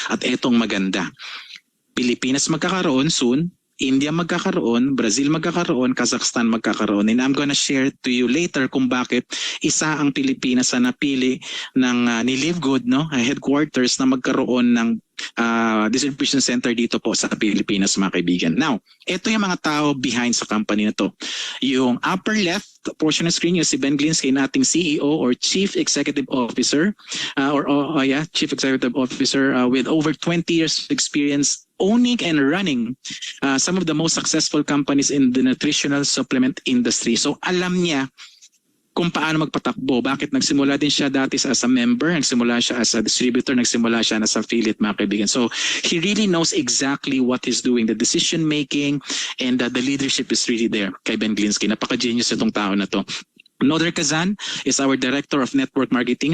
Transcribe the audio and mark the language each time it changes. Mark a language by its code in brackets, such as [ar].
[tl] At etong maganda, Pilipinas magkakaroon soon, India magkakaroon, Brazil magkakaroon, Kazakhstan magkakaroon. [en] And I'm gonna share to you later [tl] kung bakit isa ang Pilipinas na napili ng ni Live Good, no, headquarters na magkaroon ng distribution center dito po sa Pilipinas, mga kaibigan. Now, ito yung mga tao behind sa company na to. [en] Yung upper left portion of screen, yung si Ben Glinsky, nating CEO or Chief Executive Officer, Chief Executive Officer with over 20 years of experience owning and running some of the most successful companies in the nutritional supplement industry. [tl] So alam niya kung paano magpatakbo. Bakit nagsimula din siya dati [en] as a member, [tl] nagsimula siya [en] as a distributor, [tl] nagsimula siya [en] as affiliate, [tl] mga kaibigan. [en] So he really knows exactly what he's doing, the decision making, and the leadership is really there kay Ben Glinsky. [tl] Napaka-genius itong tao na to. [en] Noder Kazan is our Director of Network Marketing.